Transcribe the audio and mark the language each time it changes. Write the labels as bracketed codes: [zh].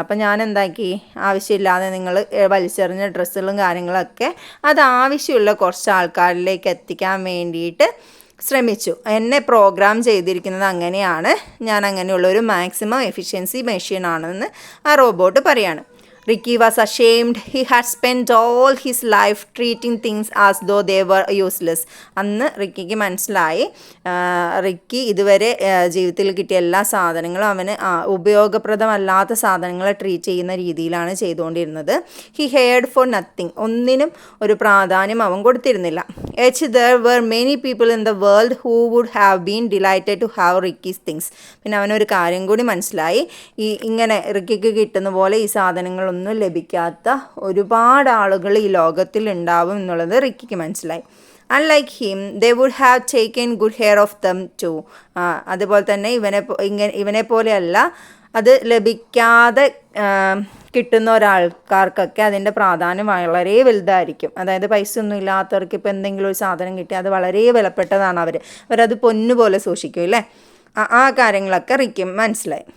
[ml] അപ്പം ഞാൻ എന്താക്കി, ആവശ്യമില്ലാതെ നിങ്ങൾ വലിച്ചെറിഞ്ഞ ഡ്രസ്സുകളും കാര്യങ്ങളൊക്കെ അത് ആവശ്യമുള്ള കുറച്ച് ആൾക്കാരിലേക്ക് എത്തിക്കാൻ വേണ്ടിയിട്ട് ശ്രമിച്ചു. എന്നെ പ്രോഗ്രാം ചെയ്തിരിക്കുന്നത് അങ്ങനെയാണ്, ഞാൻ അങ്ങനെയുള്ളൊരു മാക്സിമം എഫിഷ്യൻസി മെഷീനാണെന്ന് ആ റോബോട്ട് പറയാണ്. [en] Ricky was ashamed. He had spent all his life treating things as though they were useless. [ml] അന്ന് റിക്കിക്ക് മനസ്സിലായി, റിക്കി ഇതുവരെ ജീവിതത്തിൽ കിട്ടിയ എല്ലാ സാധനങ്ങളും അവന് ഉപയോഗപ്രദമല്ലാത്ത സാധനങ്ങളെ ട്രീറ്റ് ചെയ്യുന്ന രീതിയിലാണ് ചെയ്തുകൊണ്ടിരുന്നത്. [en] He cared for nothing. [ml] ഒന്നിനും ഒരു പ്രാധാന്യം അവൻ കൊടുത്തിരുന്നില്ല. [en] there were many people in the world who would have been delighted to have Ricky's things. [ml] പിന്നെ അവനൊരു കാര്യം കൂടി മനസ്സിലായി, ഇങ്ങനെ റിക്കിക്ക് കിട്ടുന്ന പോലെ ഈ സാധനങ്ങളൊന്നും ലഭിക്കാത്ത ഒരുപാട് ആളുകൾ ഈ ലോകത്തിൽ ഉണ്ടാവും എന്നുള്ളത് റിക്കിക്ക് മനസ്സിലായി. [en] Unlike him, they would have taken good care of them too. [ml] അതുപോലെ തന്നെ ഇവനെ പോലെയല്ല, അത് ലഭിക്കാതെ കിട്ടുന്ന ഒരാൾക്കാർക്കൊക്കെ അതിൻ്റെ പ്രാധാന്യം വളരെ വലുതായിരിക്കും. അതായത് പൈസ ഒന്നും ഇല്ലാത്തവർക്ക് ഇപ്പോൾ എന്തെങ്കിലും ഒരു സാധനം കിട്ടിയാൽ അത് വളരെ വിലപ്പെട്ടതാണ്. അവരത് പൊന്നുപോലെ സൂക്ഷിക്കും അല്ലേ. ആ കാര്യങ്ങളൊക്കെ റിക്കും മനസ്സിലായി.